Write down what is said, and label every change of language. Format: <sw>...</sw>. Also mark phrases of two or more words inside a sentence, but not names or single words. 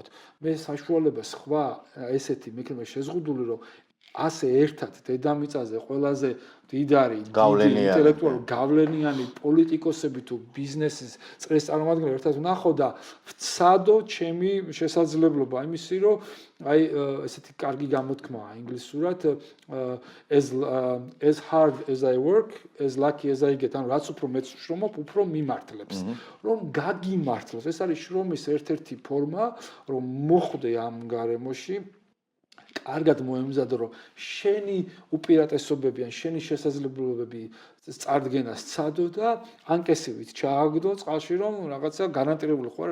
<ka>მე საშუალება სხვა ესეთი მექნება შეზღუდული რომ ასე ერთად დედამიწაზე ყველაზე დიდარი ინტელექტუალური გავლენიანი პოლიტიკოსები თუ ბიზნესის წრეს წარმომადგენლები ერთად ვნახო და ვცადო ჩემი შესაძლებლობა იმისი რომ აი ესეთი კარგი გამოთქმაა ინგლისურად</ka> <en>as hard as I work as lucky as I get</en> <ka>ანუ რაც უფრო მეც შრომობ უფრო მიმართლებს რომ გაგიმართლოს ეს არის შრომის ერთ-ერთი ფორმა რომ მოხვდე ამ გარემოში კარგად მოემზადო რომ შენი უპირატესობები ან შენი შესაძლებლობები წარდგენას ცადო და ანკესივით ჩააგდო წყალში რომ რაღაცა გარანტირებული ხო არ</ka>